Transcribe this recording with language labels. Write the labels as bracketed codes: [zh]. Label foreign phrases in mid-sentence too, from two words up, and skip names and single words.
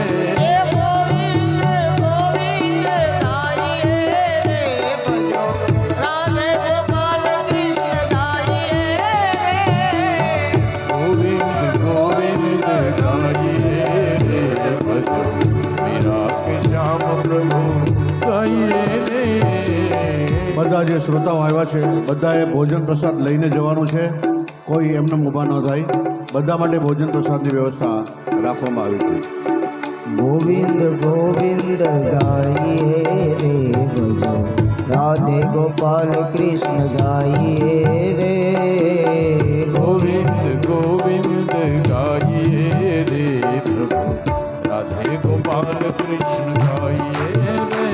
[hi] गोविंद गोविंद गाइए रे भजो, राधे गोपाल कृष्ण गाइए रे। गोविंद गोविंद गाइए रे भजो, मीरा के श्याम प्रभु गाइए रे। [gu] બધા જે શ્રોતાઓ આવ્યા છે બધાએ ભોજન પ્રસાદ લઈને જવાનું છે. કોઈ એમને ઊભા ન થાય. બધા માટે ભોજન પ્રસાદની વ્યવસ્થા રાખવામાં આવી છે. [hi] गोविंद गोविंद गाइए रे भजो, राधे गोपाल कृष्ण गाइए रे। गोविंद गोविंद गाइए रे प्रभु, राधे गोपाल कृष्ण गाइए रे।